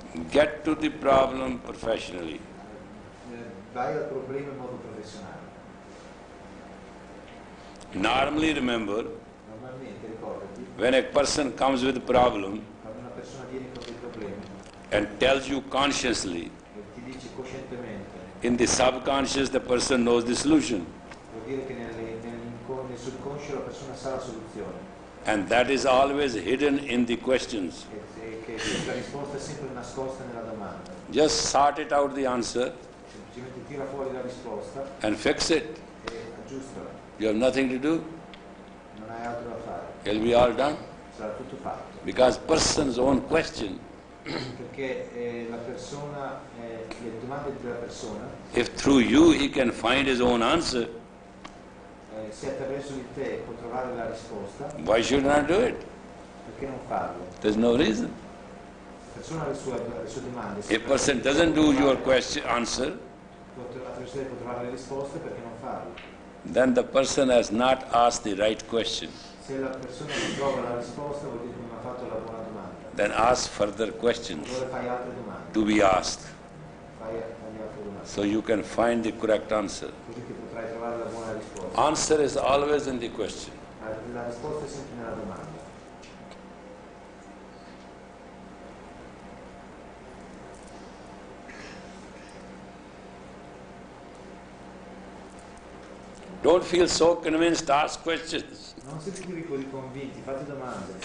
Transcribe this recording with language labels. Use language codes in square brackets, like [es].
[en] Get to the problem professionally. [it] Vai al problema in modo professionale. [en] Normally remember, [it] Normalmente ricordati, [en] when a person comes with a problem [it] quando una persona viene con dei problemi [en] and tells you consciously, [it] e ti dice coscientemente, [en] in the subconscious the person knows the solution. [it] vuol dire che nel subconscio la persona sa la soluzione [en] And that is always hidden in the questions. [it] e che la risposta è sempre nascosta nella domanda. [en] Just sort it out the answer [it] Semplicemente tira fuori la risposta [en] and fix it. [it] e aggiustala. [en] You have nothing to do. [it] Non hai altro da fare. [en] It'll be all done. [it] Sarà tutto fatto. [en] Because person's own question, [it] Perché la persona, le domande della persona, [en] if through you he can find his own answer, [it] se attraverso di te può trovare la risposta, [en] why should not do it? [it] perché non farlo? [en] There's no reason. [it] La persona ha le sue domande. [en] A person doesn't do your question answer, [it] Attraverso di te può trovare le risposte, perché non farlo? [en] then the person has not asked the right question. [it] Se la persona non trova la risposta vuol dire che non ha fatto la buona domanda. [en] Then ask further questions [it] Allora fai altre domande, [en] to be asked, [it] fai altre domande, [en] so you can find the correct answer. [it] così che potrai trovare la buona risposta. risposta. [en] Answer is always in the question. [it] La risposta è sempre nella domanda. [en] Don't feel so convinced, ask questions. [it] Non sentitevi così convinti, fate domande.